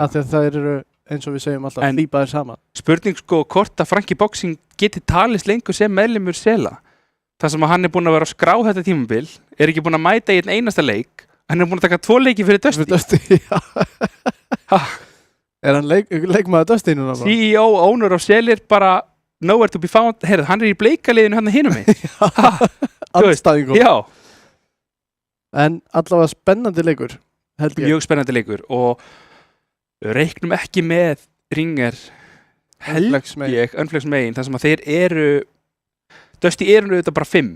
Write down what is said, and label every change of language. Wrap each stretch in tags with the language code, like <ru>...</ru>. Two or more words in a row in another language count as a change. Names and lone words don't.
<is>Af því að það eru, eins og við segjum alltaf, lípaðir saman. Spurning sko hvort að Frankie Boxing geti talist lengur sem meðlimur Sela. Það sem að hann er búinn að vera að skrá þetta tímabil, er ekki búinn að mæta í einn einasta leik, hann er búinn að taka 2 leiki fyrir Dusty. Er hann leikmaður Dusty núna?</is> <en>CEO, owner of Selir, bara nowhere to be found.</en> <is>Heyrðu, hann er í bleikaliðinu hann hinum megin. Andstæðingur. Já. En allavega spennandi leikur, held ég. Mjög spennandi leikur og reiknum ekki með Ringer Unflex megin, þar sem að þeir eru Dusty eru auðvitað bara 5.</is>